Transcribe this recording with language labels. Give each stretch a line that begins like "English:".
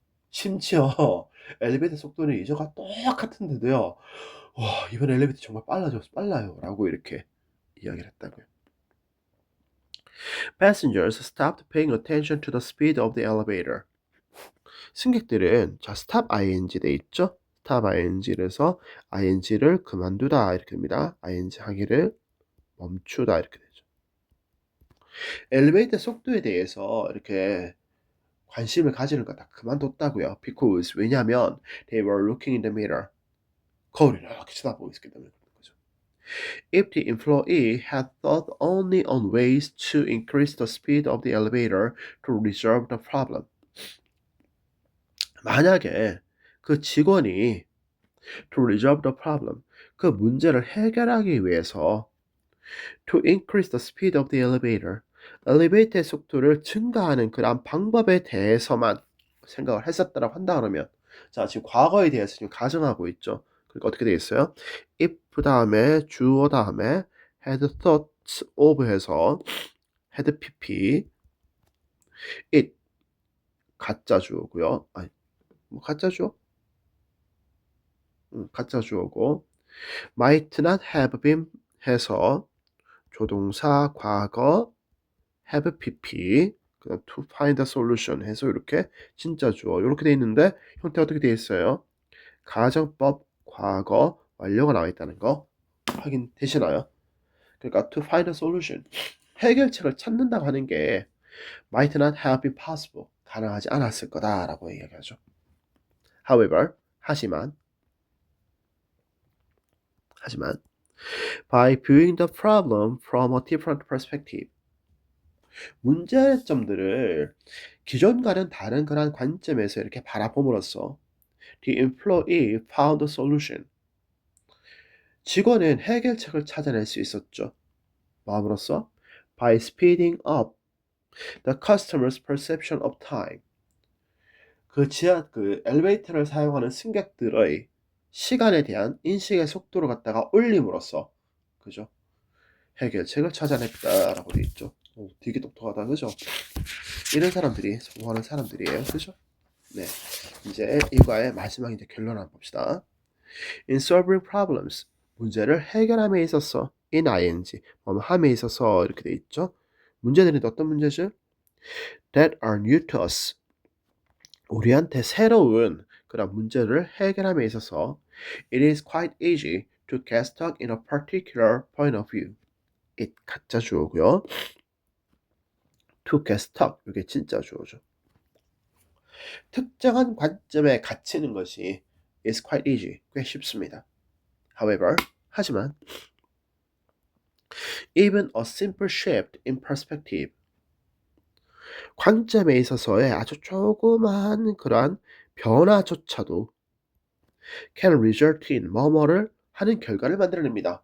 Korean: 심지어 엘리베이터 속도는 이전과 똑같은데도요. 와, 이번 엘리베이터 정말 빨라요. 라고 이렇게 이야기를 했다고요.
English: Passengers stopped paying attention to the speed of the elevator.
Korean: 승객들은 자 stop ing 돼 있죠? stop ing에서 ing를 그만두다 이렇게 됩니다. ing 하기를 멈추다 이렇게 되죠. 엘리베이터 속도에 대해서 이렇게 관심을 가지는 거 다 그만뒀다고요.
English: Because
Korean: 왜냐하면
English: they were looking in the mirror.
Korean: 거울을 이렇게 쳐다보고 있기 때문에 그런 거죠.
English: If the employee had thought only on ways to increase the speed of the elevator to resolve the problem.
Korean: 만약에 그 직원이
English: to resolve the problem
Korean: 그 문제를 해결하기 위해서
English: To increase the speed of the elevator.
Korean: 엘리베이터의 속도를 증가하는 그런 방법에 대해서만 생각을 했었다라고 한다 그러면 자, 지금 과거에 대해서 지금 가정하고 있죠. 그러니까 어떻게 되겠어요? if 다음에 주어 다음에
English: had thoughts of
Korean: 해서 had pp it 가짜 주어고요. 아니, 뭐 가짜 주어? 가짜 주어고
English: might not have been
Korean: 해서 조동사 과거 have pp 그다음
English: to find a solution
Korean: 해서 이렇게 진짜 주어 이렇게 돼 있는데 형태가 어떻게 돼 있어요? 가정법 과거 완료가 나와 있다는 거 확인되시나요? 그러니까
English: to find a solution
Korean: 해결책을 찾는다고 하는 게
English: might not have been possible
Korean: 가능하지 않았을 거다라고 이야기하죠.
English: However
Korean: 하지만
English: by viewing the problem from a different perspective
Korean: 문제점들을 기존과는 다른 그런 관점에서 이렇게 바라봄으로써
English: the employee found a solution
Korean: 직원은 해결책을 찾아낼 수 있었죠. 마음으로써
English: by speeding up the customer's perception of time
Korean: 그 엘리베이터를 사용하는 승객들의 시간에 대한 인식의 속도를 갖다가 올림으로써 그죠? 해결책을 찾아냈다라고 되어 있죠. 되게 똑똑하다 그죠? 이런 사람들이 성공하는 사람들이에요. 그죠? 네. 이제 이과의 마지막 이제 결론 한번 봅시다.
English: In solving problems
Korean: 문제를 해결함에 있어서 in ing 함에 있어서 이렇게 돼 있죠. 문제들이 어떤 문제죠?
English: That are new to us
Korean: 우리한테 새로운 그런 문제를 해결함에 있어서
English: it is quite easy to get stuck in a particular point of view.
Korean: it 가짜 주어고요.
English: to get stuck
Korean: 이게 진짜 주어죠. 특정한 관점에 갇히는 것이
English: is quite easy
Korean: 꽤 쉽습니다.
English: However
Korean: 하지만
English: even a simple shift in perspective
Korean: 관점에 있어서의 아주 조그마한 그러한 변화조차도
English: can result in
Korean: 뭐뭐를 하는 결과를 만들어냅니다.